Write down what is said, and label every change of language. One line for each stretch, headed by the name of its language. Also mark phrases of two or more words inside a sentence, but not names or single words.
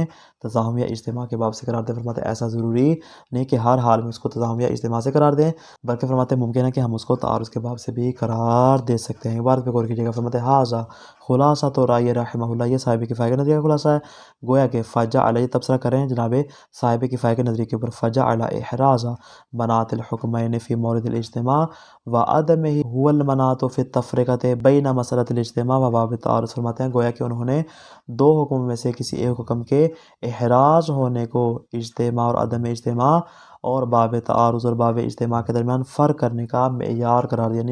Urdu: تضامن یا اجتماع کے باب سے قرار دیں. فرماتے ہیں ایسا ضروری نہیں کہ ہر حال میں اس کو تضامن یا اجتماع سے قرار دیں، بلکہ فرماتے ہیں ممکن ہے کہ ہم اس کو تعارض کے باب سے بھی قرار دے سکتے ہیں. بات پہ غور کیجیے گا. فرماتے ہیں
Arabic: ہاذا خلاصہ تو رائے رحمہ اللہ،
Urdu: یہ صاحب کفایہ کے نظریے کا خلاصہ ہے. گویا کہ
Arabic: فجع علیہ
Urdu: تبصرہ کریں جناب صاحب کفایہ کے نظریے کے اوپر.
Arabic: فجع علی احراز مناط الحکمین فی مورد الاجتماع و عدمہ هو المناط فی التفرقۃ بین مسئلۃ الاجتماع و باب التعارض.
Urdu: فرماتے ہیں گویا کہ انہوں نے دو حکم میں سے کسی ایک حکم کے احراز ہونے کو اجتماع اور عدم اجتماع اور باب تعارض اور باب اجتماع کے درمیان فرق کرنے کا معیار قرار دیا.